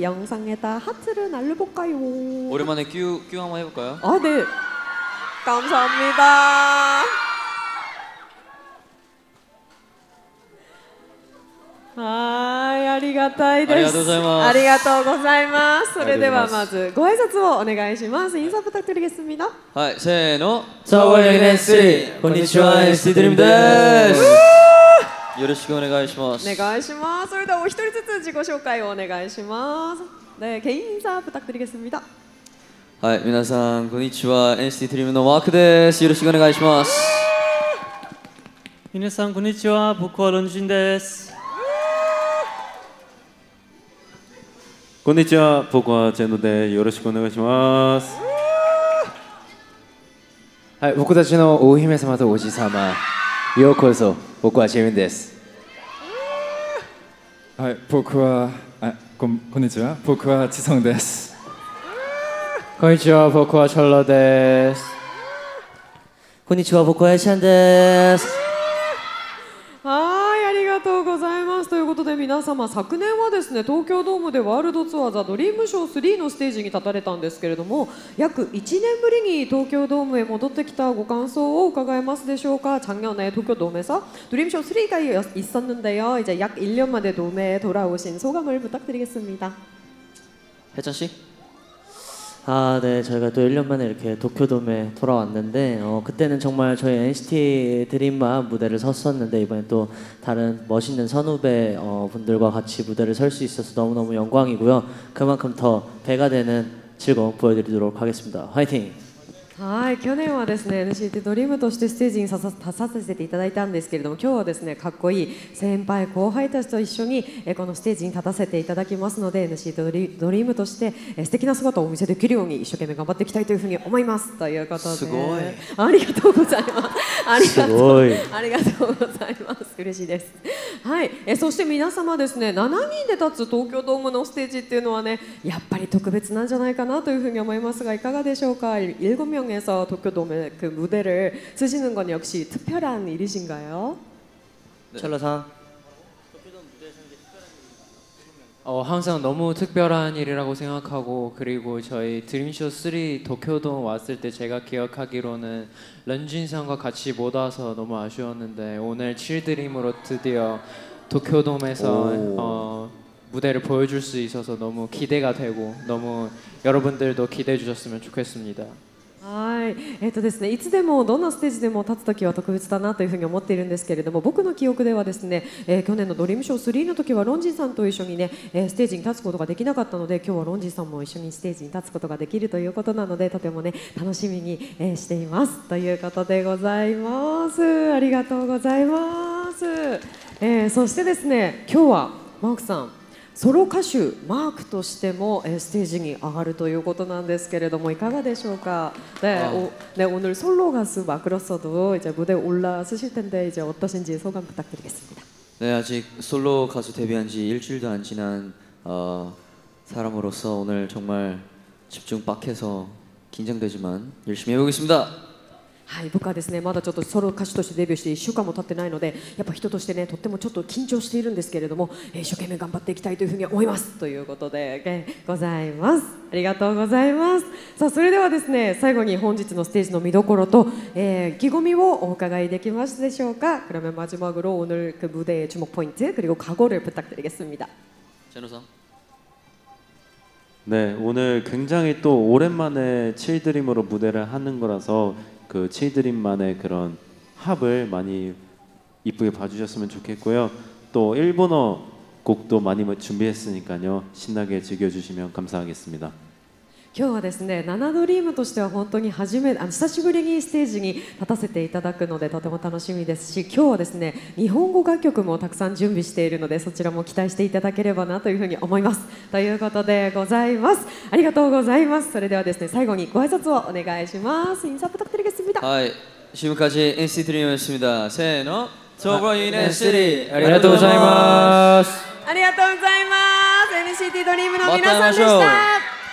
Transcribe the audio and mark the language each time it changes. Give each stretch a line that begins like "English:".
Korean: 영상에다 하트를 날려볼까요? 오랜만에 큐 한번 해볼까요? 아, 네. 감사합니다.
Japanese: 아리가타이です. 아리가토우고자이마스. それではまずご挨拶をお願いします。
Korean: 인사 부탁드리겠습니다.
Japanese: はい、せーの。 서울NCTこんにちは、NCT 드림です。よろしくお願いします。お願いします。それではお一人ずつ自己紹介をお願いします。
Korean: 네, 개인 인사 부탁드리겠습니다.
Japanese: はい、皆さんこんにちは、NCT 드림のマークです。よろしくお願いします。皆さんこんにちは、僕はロンジンです。こんにちは、僕はチェンドでよろしくお願いします。はい、僕たちの大姫様とおじさま、ようこそ。僕はチェミンです。はい、こんにちは、僕はチソンです。こんにちは、僕はチョロです。こんにちは、僕はエシャンです。はい、ありがとうございます。ということで皆様、昨年はですね、東京ドームでワールドツアーザドリームショー3のステージに立たれたんですけれども、約1年ぶりに東京ドームへ戻ってきたご感想を伺えますでしょうか。
Korean: 작년에東京ドーム에서 드림쇼 3가 있었는데요. 이제 약 1년 만에 돔에 돌아오신 소감을 부탁드리겠습니다. 혜찬 씨? 아, 네, 저희가 또 1년 만에 이렇게 도쿄돔에 돌아왔는데 그때는 정말 저희 NCT 드림만 무대를 섰었는데 이번에 또 다른 멋있는 선후배 분들과 같이 무대를 설 수 있어서 너무너무 영광이고요. 그만큼 더 배가 되는 즐거움 보여드리도록 하겠습니다. 화이팅!
Japanese: はい、去年はですね NCT ドリームとしてステージに立たせていただいたんですけれども、今日はですねかっこいい先輩後輩たちと一緒にこのステージに立たせていただきますので、 NCT ドリームとして素敵な姿をお見せできるように一生懸命頑張っていきたいというふうに思いますということで、すごい、ありがとうございます。ありがとうございます。嬉しいです。はい、そして皆様ですね、7人で立つ東京ドームのステージっていうのはね、やっぱり特別なんじゃないかなというふうに思いますが、いかがでしょうか。
Korean: 7명에서 도쿄돔에 그 무대를 쓰시는 건 역시 특별한 일이신가요? 첼로상. 항상 너무 특별한 일이라고 생각하고, 그리고 저희 드림쇼 3 도쿄돔 왔을 때 제가 기억하기로는 런쥔상과 같이 못 와서 너무 아쉬웠는데, 오늘 7드림으로 드디어 도쿄돔에서 무대를 보여줄 수 있어서 너무 기대가 되고, 너무 여러분들도 기대해 주셨으면 좋겠습니다.
Japanese: はい、ですね、いつでもどんなステージでも立つときは特別だなというふうに思っているんですけれども、僕の記憶ではですね、去年のドリームショー3の時はロンジンさんと一緒にねステージに立つことができなかったので、今日はロンジンさんも一緒にステージに立つことができるということなので、とてもね楽しみにしていますということでございます。ありがとうございます。そしてですね、今日はマークさんソロ歌手マークとしてもステージに上がるということなんですけれども、いかがでしょうか。
Korean: 네, 오늘 솔로 가수 마크로서도 이제 무대 올라서실 텐데 이제 어떠신지 소감 부탁드리겠습니다. 네, 아직 솔로 가수 데뷔한 지 일주일도 안 지난 사람으로서 오늘 정말 집중 빡해서 긴장되지만 열심히 해보겠습니다.
Japanese: はい、僕はですねまだちょっとソロ歌手としてデビューして1週間も経ってないので、やっぱ人としてねとってもちょっと緊張しているんですけれども、一生懸命頑張っていきたいというふうに思いますということで、ございます。ありがとうございます。さあ、それではですね最後に本日のステージの見どころと、意気込みをお伺いできますでしょうか。
Korean: 그러면 마지막으로 오늘 그 무대의 주목 포인트 그리고 각오를 부탁드리겠습니다. 제노상. 네, 오늘 굉장히 또 오랜만에 칠드림으로 무대를 하는 거라서 그 칠드림만의 그런 합을 많이 이쁘게 봐주셨으면 좋겠고요. 또 일본어 곡도 많이 준비했으니까요. 신나게 즐겨주시면 감사하겠습니다.
Japanese: 今日はですね、ナナドリームとしては本当に久しぶりにステージに立たせていただくのでとても楽しみですし、今日はですね、日本語楽曲もたくさん準備しているのでそちらも期待していただければなというふうに思います。ということでございます。ありがとうございます。それではですね、最後にご挨拶をお願いします。
Korean: 인사부탁드리겠습니다。はい、지금까지 NCT 드림이었습니다. せーの、저거인 NCT
Japanese: ありがとうございます。ありがとうございます。NCTドリームの皆さんでした。